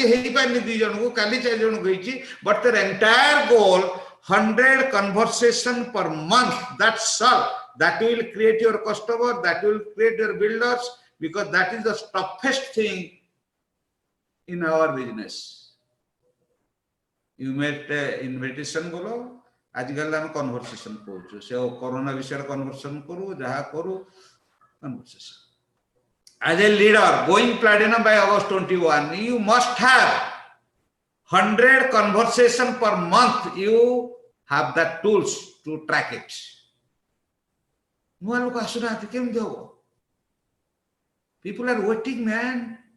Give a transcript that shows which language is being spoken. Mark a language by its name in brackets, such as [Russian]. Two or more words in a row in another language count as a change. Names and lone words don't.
[English] But their entire goal, 100 conversation per month. That's all. That will create your customer. That will create your builders. Because that is the toughest thing in our business. You made invitation bolo. [Hindi] आजकल हम कन्वर्सेशन करू से कोरोना विषय कन्वर्सेशन करू जहा करू कन्वर्सेशन [English] as a leader going platinum by August 21 you must have 100 conversation per month. You have that tools to track it. People are waiting, man.